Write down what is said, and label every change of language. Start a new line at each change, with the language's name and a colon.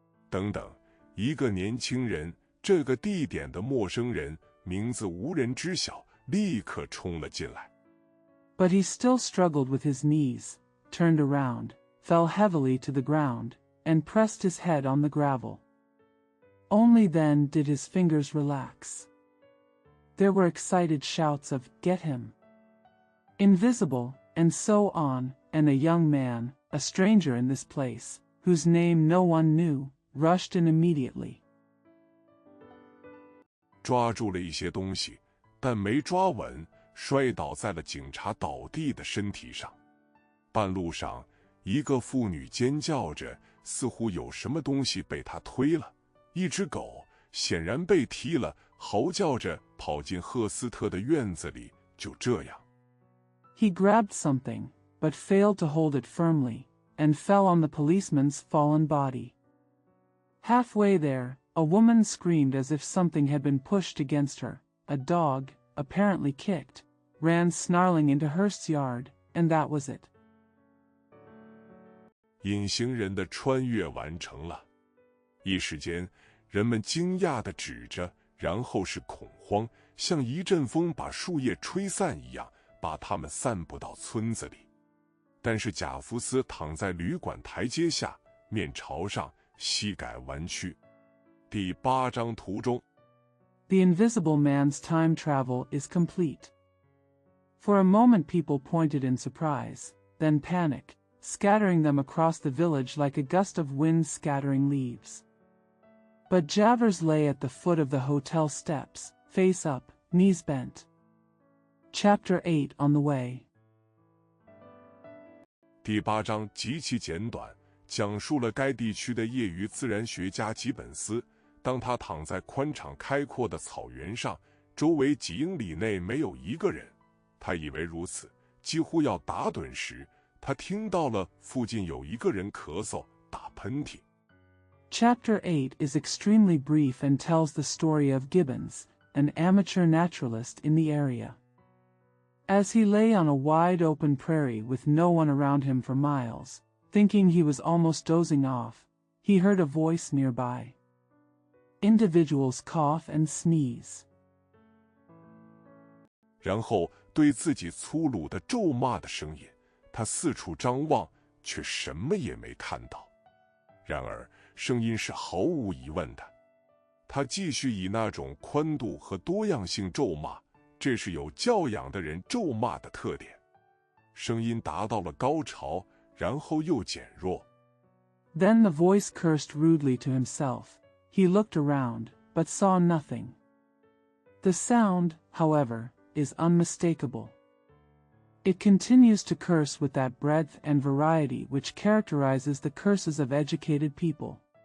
Chinese: 等等，一个年轻人，这个地点的陌生人，名字无人知晓，立刻冲了进来。
English: But he still struggled with his knees, turned around, fell heavily to the ground, and pressed his head on the gravel. Only then did his fingers relax. There were excited shouts of, "Get him! Invisible!" and so on, and a young man, a stranger in this place, whose name no one knew, rushed in immediately.
Chinese: 抓住了一些东西，但没抓稳，摔倒在了警察倒地的身体上。半路上，一个妇女尖叫着，似乎有什么东西被她推了。一只狗显然被踢了，嚎叫着跑进赫斯特的院子里。就这样，
English: He grabbed something, but failed to hold it firmly, and fell on the policeman's fallen body. Halfway there, a woman screamed as if something had been pushed against her. A dog, apparently kicked, ran snarling into Hearst's yard, and that was it.
Chinese: 隐形人的穿越完成了。一时间，人们惊讶地指着，然后是恐慌，像一阵风把树叶吹散一样，把它们散布到村子里。但是贾福斯躺在旅馆台阶下，面朝上，膝盖弯曲。第8张图中
English: The Invisible Man's time travel is complete. For a moment people pointed in surprise, then panic, scattering them across the village like a gust of wind scattering leaves. But Javers lay at the foot of the hotel steps, face up, knees bent. Chapter 8 on the way.
Chinese: 第8章极其简短，讲述了该地区的业余自然学家吉本斯，当他躺在宽敞开阔的草原上，周围几英里内没有一个人，他以为如此，几乎要打盹时，他听到了附近有一个人咳嗽、打喷嚏。
English: Chapter 8 is extremely brief and tells the story of Gibbons, an amateur naturalist in the area. As he lay on a wide open prairie with no one around him for miles, thinking he was almost dozing off, he heard a voice nearby. Individuals cough and sneeze.
Chinese: 然后对自己粗鲁的咒骂的声音，他四处张望，却什么也没看到。然而声音是毫无疑问的。他继续以那种宽度和多样性咒骂，这是有教养的人咒骂的特点。声音达到了高潮，然后又减弱。
English: Then the voice cursed rudely to himself. He looked around, but saw nothing. The sound, however, is unmistakable. It continues to curse with that breadth and variety which characterizes the curses of educated people.